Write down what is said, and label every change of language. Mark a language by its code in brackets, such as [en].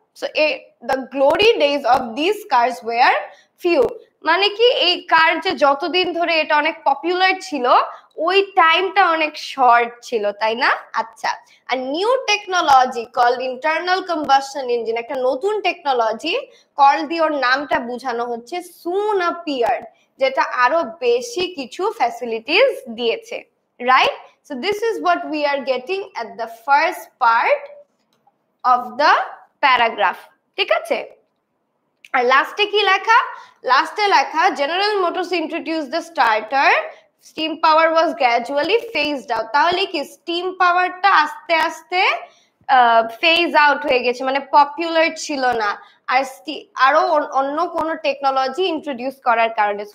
[en] so the glory days of this cars were few, [bn] মানে কি এই কার যে যতদিন ধরে এটা অনেক পপুলার ছিল ওই টাইমটা অনেক শর্ট ছিল, তাই না? আচ্ছা, আর new technology called internal combustion engine, একটা নতুন টেকনোলজি কল দিয়ে ওর নামটা বোঝানো হচ্ছে সুন অ্যাপিয়ার্ড, যেটা আরো বেশি কিছু ফ্যাসিলিটিস দিয়েছে, right? [en] So this is what we are getting at the first part of the paragraph, ঠিক আছে? [bn] আর লাস্টে কি লেখা? [en] লাস্টে লেখা, general motors introduce the starter, steam power was gradually phased out. [bn] তাহলে কি স্টিম পাওয়ারটা আস্তে আস্তে ফেজ আউট হয়ে গেছে, মানে পপুলার ছিল না, আর আরো অন্য কোনো টেকনোলজি ইন্ট্রোডিউস করার কারণে।